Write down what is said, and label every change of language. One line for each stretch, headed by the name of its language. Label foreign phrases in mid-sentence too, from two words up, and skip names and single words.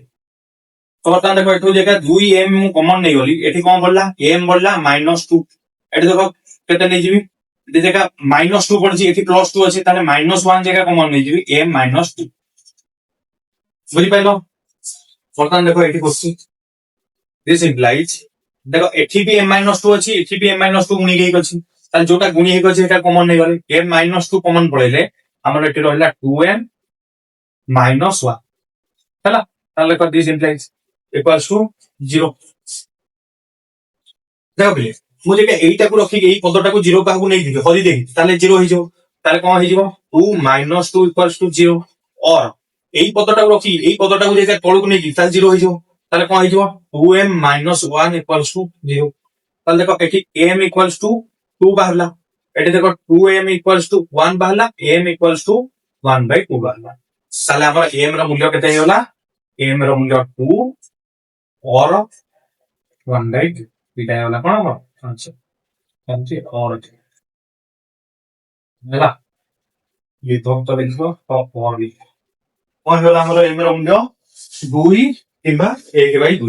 Odia: ତ ବର୍ତ୍ତମାନ ଦେଖ ଏଠୁ ଜାଗା 2m ମୁଁ କମନ ନେଇଗଲି, ଏଠି କଣ ବଢିଲା? m ବଢିଲା -2। ଏଠି ଦେଖ କେତେ ନେଇଯିବି? ଏଠି ଜାଗା -2 ପଡିଛି, ଏଠି +2 ଅଛି, ତାହେଲେ -1 ଜାଗା କମନ ନେଇଯିବି m -2। ବୁଝିପାରିଲ? ବର୍ତ୍ତମାନ ଦେଖ ଏଠି ବସୁଛି
English: this implies,
Odia: ଦେଖ ଏଠି ବି m-2 ଅଛି, ଏଠି ବି m-2 ଗୁଣି ହେଇକି ଅଛି, ତାହେଲେ ଯୋଉଟା ଗୁଣି ହେଇକି ଅଛି ସେଟା କମନ ନେଇଗଲେ m-2 କମନ ପଳେଇଲେ ଆମର ଏଠି ରହିଲା 2m -1 ହେଲା। ତାହେଲେ ଦେଖ
English: this implies equals to
Odia: 0। ଦେଖ ପିଲେ ମୁଁ ଯଦି ଏଇଟାକୁ ରଖିକି ଏଇ ପଦଟାକୁ 0 କାହାକୁ ନେଇଯିବି ହରିଦେବି, ତାହେଲେ 0 ହେଇଯିବ। ତାହେଲେ କଣ ହେଇଯିବ? 2 -2
English: equals to
Odia: 0। or ଏଇ ପଦଟାକୁ ରଖି ଏଇ ପଦଟାକୁ ଯଦି ତଳକୁ ନେଇଯିବି ତାହେଲେ 0 ହେଇଯିବ। ତାହେଲେ କଣ ହେଇଯିବ?
English: 2m -1 equals to 0।
Odia: ତାହେଲେ ଦେଖ ଏଠି m
English: equals to
Odia: 2 ବାହାରିଲା, ଏଠି ଦେଖ 2m
English: equals to
Odia: 1 ବାହାରିଲା, m
English: equals to
Odia: 1/2 ବାହାରିଲା। ତାହେଲେ ଆମର m ର ମୂଲ୍ୟ କେତେ ହେଇଗଲା? m ର ମୂଲ୍ୟ 2 or 1/2 ଏଇଟା ହେଇଗଲା କଣ ଆମର ଆନ୍ସର। ଏମିତି or ହେଲା, ବିଭକ୍ତ ଲେଖିବ ତ or କଣ ହେଇଗଲା ଆମର m ର ମୂଲ୍ୟ 2 କିମ୍ବା 1/2।